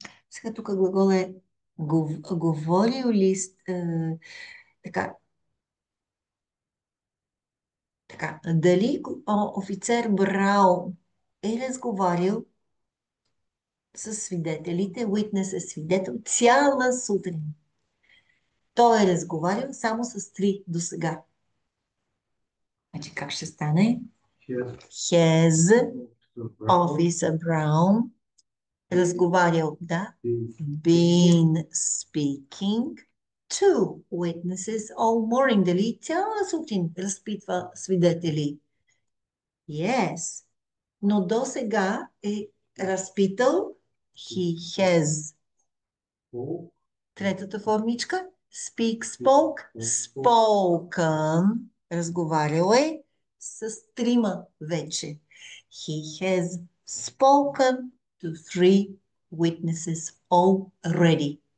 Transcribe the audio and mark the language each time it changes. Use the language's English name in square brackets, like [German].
[Bulgarian] Сега тук глагол е говорил ли така, дали офицер Браун е разговарял с свидетелите, witness е свидетел, цяла сутрин. Той е разговарял само с 3 до сега. Значи как ще стане? [English] Has Officer Brown [Bulgarian] разговарял, да, [English] been speaking to witnesses all morning. [Bulgarian] Дали цяла сутрин разпитва свидетели? [English] Yes. [Bulgarian] Но до сега е разпитал [English] he has. [Bulgarian] Третата формичка speak, spoke, spoken. Разговарял е с 3 вече. [English] He has spoken to 3 witnesses already.